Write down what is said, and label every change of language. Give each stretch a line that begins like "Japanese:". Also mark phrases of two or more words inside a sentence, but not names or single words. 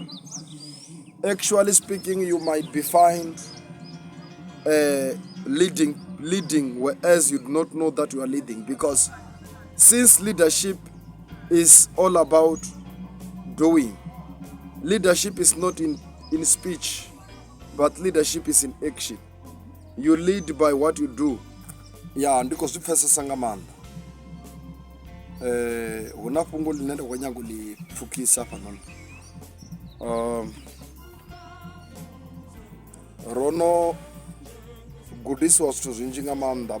English: Actually speaking, you might be fine leading whereas you do not know that you are leading, because since leadership is all about doing, leadership is not in speech, but leadership is in action. You lead by what you do.
Venda: Ya ndiko zwi pfesesa nga maanḓa. Huna fhungo ḽine nda khou nyaga u ḽi pfukisa fhanoni. Rono gudisiwa zwithu zwinzhi nga maanḓa.